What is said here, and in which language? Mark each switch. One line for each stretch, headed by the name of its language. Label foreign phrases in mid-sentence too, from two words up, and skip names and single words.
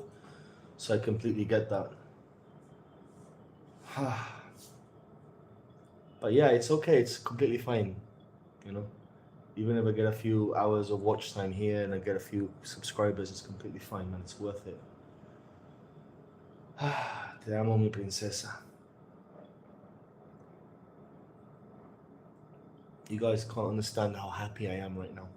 English: So I completely get that. But yeah, it's okay. It's completely fine. You know, even if I get a few hours of watch time here and I get a few subscribers, it's completely fine, man. It's worth it.
Spanish: Te amo, mi princesa.
English: You guys can't understand how happy I am right now.